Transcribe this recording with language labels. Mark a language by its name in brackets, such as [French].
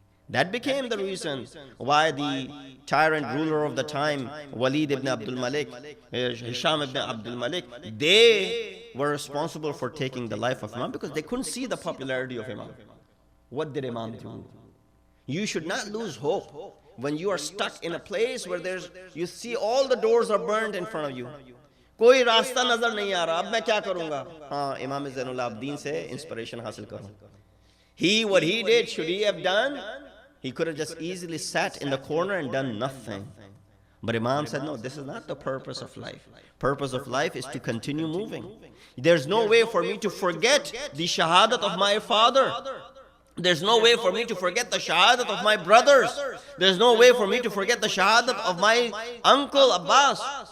[English] That became the reason why the tyrant ruler of the time, Walid ibn Abdul Malik, Hisham ibn Abdul Malik, they were responsible for taking the life of Imam because they couldn't see the popularity of Imam. What did Imam do? You should not lose hope when you are stuck in a place where you see all the doors are burned in front of you. [Hindi] कोई रास्ता नजर नहीं आ रहा, अब मैं क्या करूंगा? हाँ, इमाम ज़ैनुल आबिदीन से inspiration हासिल करूं. [English] What he did, should he have done? He could have just easily sat in the corner and done nothing. But Imam said, no, this is not the purpose of life. Purpose of life is to continue moving. There's no way for me to forget the Shahadath of my father. There's no way for me to forget the Shahadath of my brothers. There's no way for me to forget the Shahadath of my uncle Abbas.